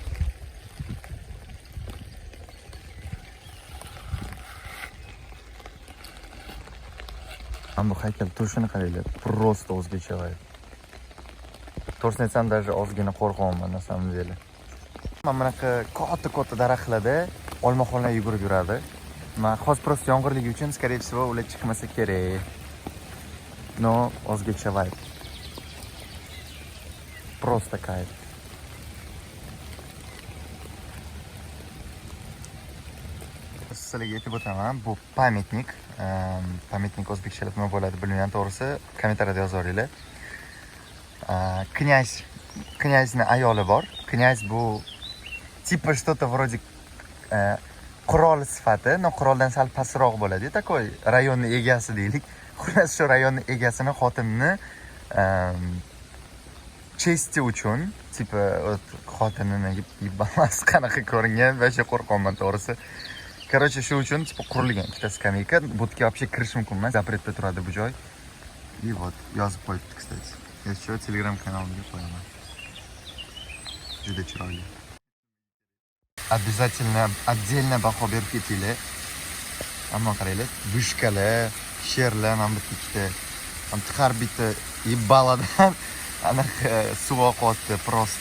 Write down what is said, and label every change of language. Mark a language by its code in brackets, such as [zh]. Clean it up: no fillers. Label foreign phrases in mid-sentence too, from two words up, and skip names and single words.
[uz] Mana bu haykal turishini qaranglar. Просто o'zgacha vibe. To'g'risini aytsam, даже ozgina qo'rqaman [ru] на самом деле. [uz] Mana bunaqa katta daraxtlarda olmaxonlar yugurib yuradi. Men hozir просто yomg'irligi uchun, [ru] скорее всего, [uz] ular chiqmasa kerak. No, o'zgacha vibe. [ru] Просто кайф. [uz] Sizlarga aytib o'taman, bu pametnik. Pametnik o'zbekchada nima bo'ladi bilmayman, to'g'risi kommentariyada yozib yuboringlar. Knyazning ayoli bor. Knyaz bu [ru] типа что-то вроде [uz] qurol sifati, no quroldan sal pastroq bo'ladi, takoy rayonning egasi deylik. Xullas, shu rayonning egasini xotinini chesti uchun, типа xotinini yibbamas qanaqa ko'ringan va shu qo'rqonman to'g'risi. Короче, shu uchun типа qurilgan ikkita skameyka. Bu yerga вообще kirish mumkin emas, запретda turadi bu joy. [ru] И вот [uz] yozib qo'yibdi, kстати. Еще Telegram kanalimga qo'yaman. Juda chiroyli. [ru] Обязательно отдельно [uz] baho berib ketinglar. Ammo qaranglar, bushkalar, sherlar mana bu ikkita. Har bitta yibbaladan anaqa suv oqyapti просто.